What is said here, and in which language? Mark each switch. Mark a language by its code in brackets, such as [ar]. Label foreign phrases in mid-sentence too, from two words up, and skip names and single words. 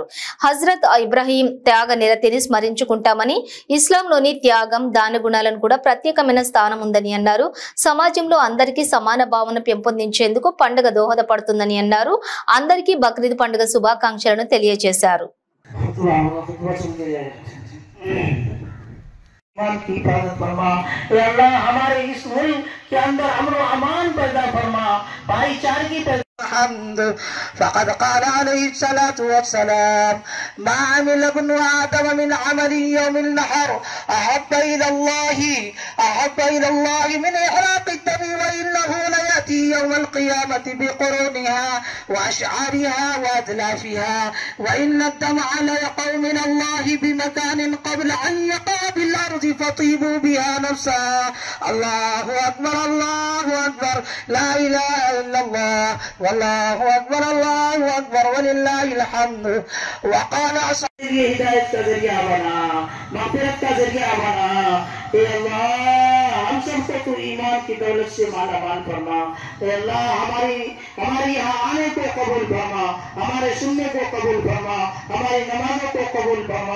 [te] హజ్రత్ ఇబ్రాహీం త్యాగ నిరతిని స్మరించుకుంటామని, ఇస్లాంలోని త్యాగం, దాన గుణాలను కూడా ప్రత్యేకమైన స్థానం ఉందని అన్నారు. సమాజంలో అందరికీ సమాన భావన పెంపొందించేందుకు పండుగ దోహదపడుతుందని అన్నారు. అందరికీ బక్రీద్ పండుగ శుభాకాంక్షలను తెలియజేశారు. [hi] की हिफाजत फरमा, अल्लाह हमारे इस मुल्क के अंदर अमन व अमान पैदा फरमा, भाईचारगी पैदा الحمد. [ar] فقد قال عليه الصلاة والسلام ما عمل ابن آدم من عمل يوم النحر أحب إلى الله من إحراق الدم وإنه ليأتي يوم القيامة بقرونها وأشعارها وأدلافها وإن الدمع ليقع من الله بمكان قبل أن يقع بالأرض فطيبوا بها نفسا. الله أكبر الله أكبر لا إله إلا الله والله أكبر الله أكبر ولله الحمد. [hi] وقال ये हिदायत का जरिया बना, मग़फ़िरत का जरिया बना. ए अल्लाह हम सबको तू ईमान की दौलत से माला माल फरमा. ए अल्लाह हमारी यहाँ आने को कबूल फरमा, हमारे सुनने को कबूल फरमा, हमारी नमाजों को कबूल फरमा.